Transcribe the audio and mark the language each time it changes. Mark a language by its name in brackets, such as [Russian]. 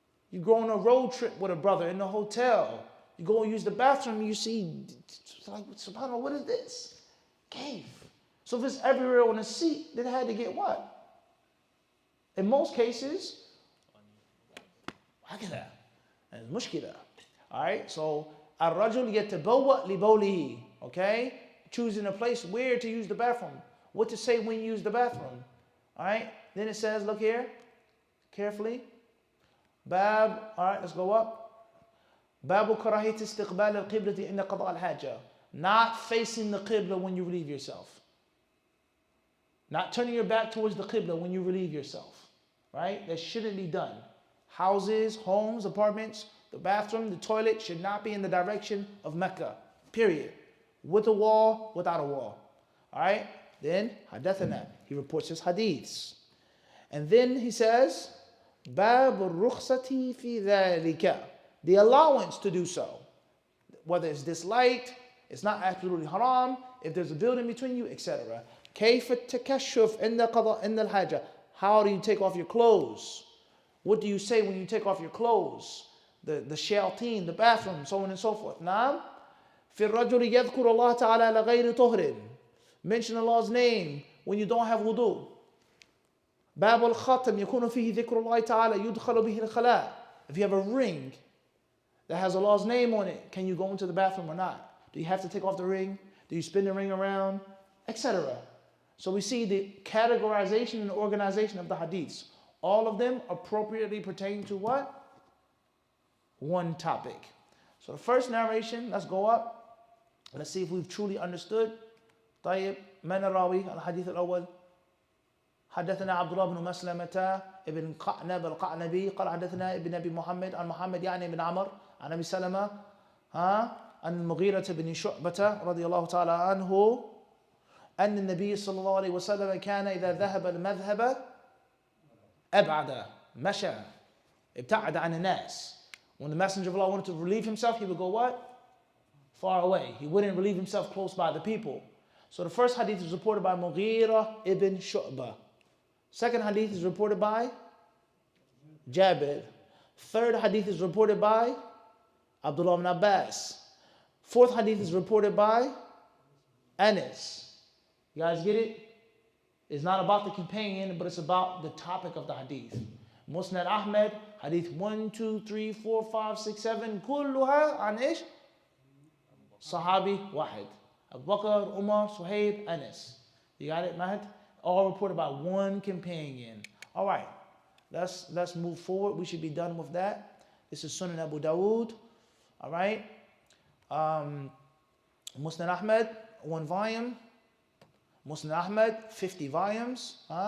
[English] You go on a road trip with a brother in the hotel. You go and use the bathroom, and you see, it's like, subhanAllah, what is this? Cave. So if it's everywhere on the seat, then it had to get what? In most cases, هكذا. And it's mushkila. Alright, so [Arabic] الرجل يتبوأ لبوله. [English] Okay? Choosing a place where to use the bathroom. What to say when you use the bathroom. Alright? Then it says, look here, carefully. Bab, alright, let's go up. [Arabic] باب كراهية استقبال القبلة عند قضاء الحاجة. [English] Not facing the qibla when you relieve yourself. Not turning your back towards the qibla when you relieve yourself. Right? That shouldn't be done. Houses, homes, apartments, the bathroom, the toilet should not be in the direction of Mecca. Period. With a wall, without a wall. Alright? Then, Hadathana. He reports his hadiths. And then he says, Bab al-rukhsati fi dhalika. The allowance to do so. Whether it's disliked, it's not absolutely haram, if there's a building between you, etc. [Arabic] كيف التكشف عند قضاء عند الحاجة. [English] How do you take off your clothes? What do you say when you take off your clothes? The shalteen, the bathroom, so on and so forth. [Arabic] نعم. في الرجل يذكر الله تعالى لغير طهر. [English] Mention Allah's name when you don't have wudu. [Arabic] باب الختم يكون فيه ذكر الله تعالى يدخل به الخلاء. [English] If you have a ring that has Allah's name on it, can you go into the bathroom or not? Do you have to take off the ring? Do you spin the ring around? Etc. So we see the categorization and organization of the hadiths. All of them appropriately pertain to what? One topic. So the first narration, let's go up. Let's see if we've truly understood. [Arabic] طيب, من الراوي الحديث الأول. حدثنا عبد الله بن مسلمة ابن قعنب القعنبي قال حدثنا ابن أبي محمد عن محمد يعني بن عمر عن أبي سلمة عن المغيرة بن شعبة رضي الله تعالى عنه أن النبي صلى الله عليه وسلم كان إذا ذهب المذهب أبعد مشى ابتعد عن الناس. [English] When the Messenger of Allah wanted to relieve himself, he would go what? Far away. He wouldn't relieve himself close by the people. So the first hadith is reported by Mughira ibn Shu'bah. Second hadith is reported by Jabir. Third hadith is reported by Abdullah ibn Abbas. Fourth hadith is reported by Anas. You guys get it? It's not about the companion, but it's about the topic of the hadith. Musnad Ahmad, hadith 1, 2, 3, 4, 5, 6, 7, [Arabic] كلها عن إيش؟ صحابي واحد. [English] Abu Bakr, Umar, Suhaib, Anas. You got it, Mahd? All reported by one companion. All right, let's move forward. We should be done with that. This is Sunan Abu Dawood. All right. Musnad Ahmad, 1 volume. Musnad Ahmad, 50 volumes.